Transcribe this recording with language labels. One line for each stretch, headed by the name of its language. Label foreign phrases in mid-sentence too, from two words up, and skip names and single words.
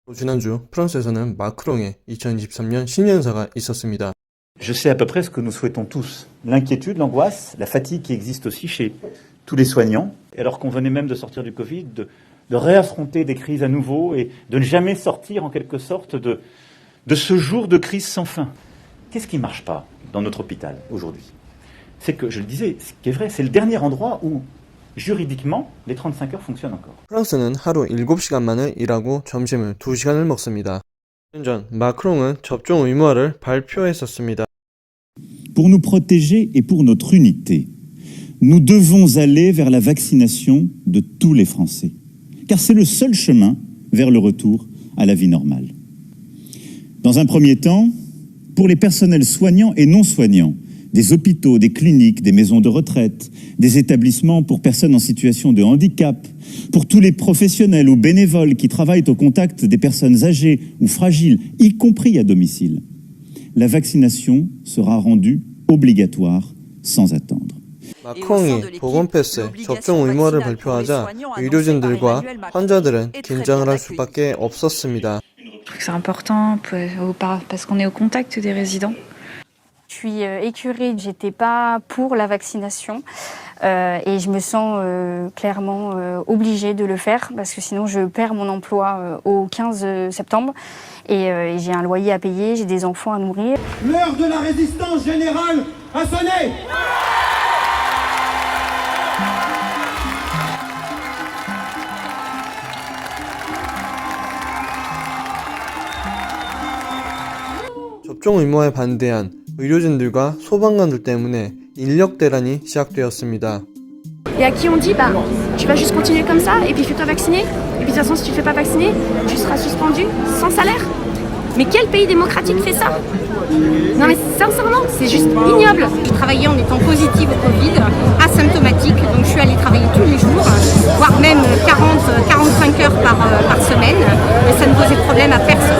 Korean: 지난주 프랑스에서는 마크롱의 2023년 신년사가 있었습니다.
French: Je sais à peu près ce que nous souhaitons tous. L'inquiétude, l'angoisse, la fatigue qui existe aussi chez tous les soignants. Alors qu'on venait même de sortir du Covid, de réaffronter des crises à nouveau et de ne jamais sortir en quelque sorte de ce jour de crise sans fin. Qu'est-ce qui ne marche pas dans notre hôpital aujourd'hui? C'est que, je le disais, ce qui est vrai, c'est le dernier endroit où juridiquement les 35 heures fonctionnent encore.
Korean: 프랑스는 하루 7시간만을 일하고 점심을 2시간을 먹습니다. 1년 전 마크롱은 접종 의무화를 발표했었습니다.
French: Pour nous protéger et pour notre unité, nous devons aller vers la vaccination de tous les Français, car c'est le seul chemin vers le retour à la vie normale. Dans un premier temps, pour les personnels soignants et non soignants, des hôpitaux, des cliniques, des maisons de retraite, des établissements pour personnes en situation de handicap, pour tous les professionnels ou bénévoles qui travaillent au contact des personnes âgées ou fragiles, y compris à domicile, la vaccination sera rendue obligatoire sans attendre.
Korean: 마크롱이 보건 패스 접종 의무화를 발표하자 의료진들과 환자들은 긴장을 할 수밖에 없었습니다.
French: C'est important parce qu'on est au contact des résidents. Je suis écœurée, j'étais pas pour la vaccination et je me sens clairement obligée de le faire parce que sinon je perds mon emploi au 15 septembre et j'ai un loyer à payer, j'ai des enfants à nourrir. L'heure de la résistance générale a sonné.
Korean: 접종 의무화에 반대한 의료진들과 소방관들 때문에 인력 대란이 시작되었습니다.
French: Et à qui on dit, bah, tu vas juste continuer comme ça, et puis fais-toi vacciner. Et puis de toute façon, si tu ne te fais pas vacciner, tu seras suspendu sans salaire. Mais quel pays démocratique fait ça? Non mais sincèrement, c'est juste ignoble. Je travaillais en étant positive au Covid, asymptomatique, donc je suis allée travailler tous les jours, voire même 40-45 heures par semaine, et ça ne posait de problème à personne.